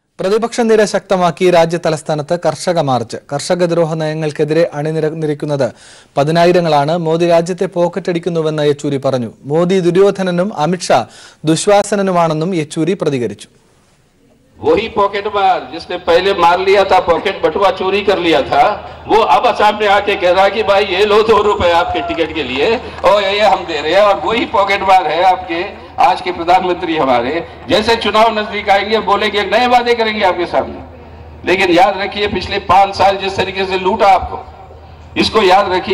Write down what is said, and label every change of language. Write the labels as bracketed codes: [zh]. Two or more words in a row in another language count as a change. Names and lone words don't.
[ml] പ്രതിപക്ഷ നിര ശക്തമാക്കി രാജ്യതലസ്ഥാനത്ത് കർഷക മാർച്ച്. കർഷകദ്രോഹ നയങ്ങൾക്കെതിരെ അണിനിരക്കുന്നത് പതിനായിരങ്ങളാണ്. മോദി രാജ്യത്തെ പോക്കറ്റടിക്കുന്നുവെന്ന് യെച്ചൂരി പറഞ്ഞു. മോദി ദുര്യോധനനും അമിത്ഷാ ദുശ്വാസനനുമാണെന്നും യെച്ചൂരി പ്രതികരിച്ചു. [hi] वही पॉकेट मार जिसने पहले मार लिया था, पॉकेट बटुआ चोरी कर लिया था, वो अब सामने आके कह रहा कि भाई ये लो 2 रुपए आपके टिकट के लिए और ये हम दे रहे हैं। और वही पॉकेट मार है आपके आज के प्रधानमंत्री हमारे। जैसे चुनाव नजदीक आएंगे बोलेंगे नए वादे करेंगे आपके सामने, लेकिन याद रखिए पिछले 5 साल जिस तरीके से लूटा आपको, इसको याद रखिए।